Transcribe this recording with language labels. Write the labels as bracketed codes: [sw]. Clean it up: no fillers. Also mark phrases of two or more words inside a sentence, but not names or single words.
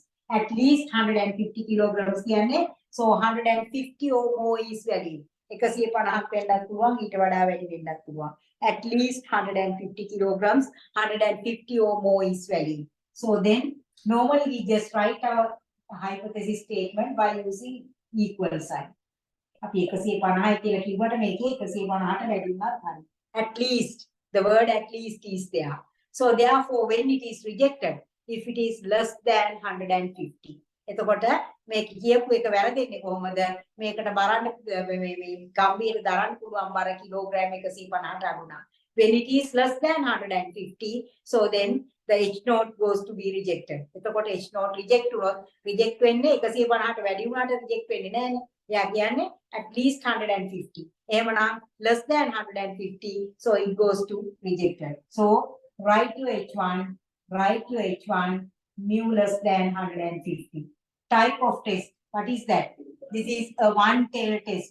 [en] At least 150 kilograms කියන්නේ so 150 or more is valid. [si] 150ක් වෙන්නත් පුළුවන් ඊට වඩා වැඩි වෙන්නත් පුළුවන්. [en] At least 150 kilograms, 150 or more is valid. So then normally we just write our hypothesis statement by using equal sign. [si] අපි 150 කියලා කිව්වට මේකේ 150ට වැඩි වුණත් හරි. [en] At least, the word at least is there. So therefore when it is rejected, if it is less than 150. [si] එතකොට මේක කියපු එක වැරදෙන්නේ කොහොමද? මේකට බලන්න මේ ගම්බීර දරන්න පුළුවන් බර කිලෝග්‍රෑම් 150ට අඩුනා. [en] When it is less than 150, so then the H note goes to be rejected. [si] එතකොට [en] H note reject [si] වුණොත් reject වෙන්නේ 150ට වැඩි වුණාට reject වෙන්නේ නැහැනේ. එයා කියන්නේ [en] at least 150. එහෙමනම් less than 150, so it goes to rejected. So write your H1, mu less than 150. Type of test, what is that? This is a one tail test.